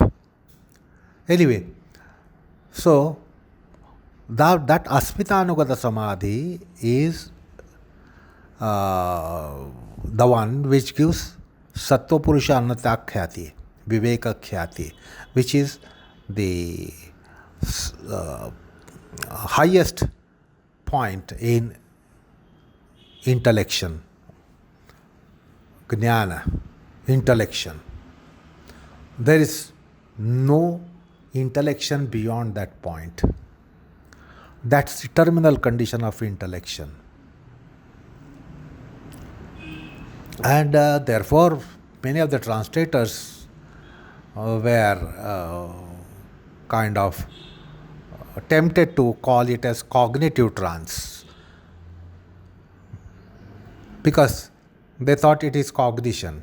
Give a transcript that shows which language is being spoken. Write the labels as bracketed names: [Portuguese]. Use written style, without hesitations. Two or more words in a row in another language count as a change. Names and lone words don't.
[English] Anyway, so that [Sanskrit] Asmitanugata Samadhi [English] is the one which gives [Sanskrit] Sattva Purusha Annata Khyati, Viveka Khyati, [English] which is the highest point in intellection, Jnana, intellection. There is no intellection beyond that point. That's the terminal condition of intellection. And therefore, many of the translators were kind of tempted to call it as cognitive trance, because they thought it is cognition.